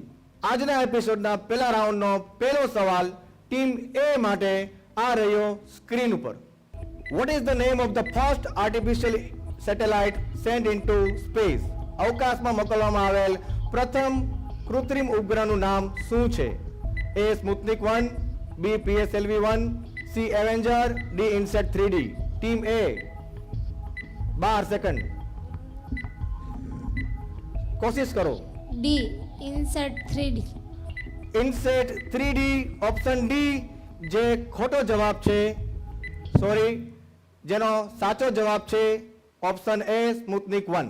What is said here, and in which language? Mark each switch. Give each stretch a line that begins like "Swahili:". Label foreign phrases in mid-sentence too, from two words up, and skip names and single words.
Gujarati: આજના એપિસોડના પહેલા રાઉન્ડનો પહેલો સવાલ ટીમ એ માટે આ રહ્યો સ્ક્રીન ઉપર.
English: What is the name of the first artificial satellite sent into space?
Gujarati: અવકાશમાં મોકલવામાં આવેલ પ્રથમ કૃત્રિમ ઉપગ્રહનું નામ શું છે?
English: A. Smoothnik 1, B. PSLV 1, C.
Gujarati: Avenger, D. Inset 3D. Team A 12 સેકન્ડ કોશિશ કરો. ડી ઇન્સર્ટ 3D. ઇન્સેટ 3D ઓપ્શન ડી જે ખોટો જવાબ છે, સોરી, જેનો સાચો જવાબ છે ઓપ્શન એ સ્મૂથનિક 1.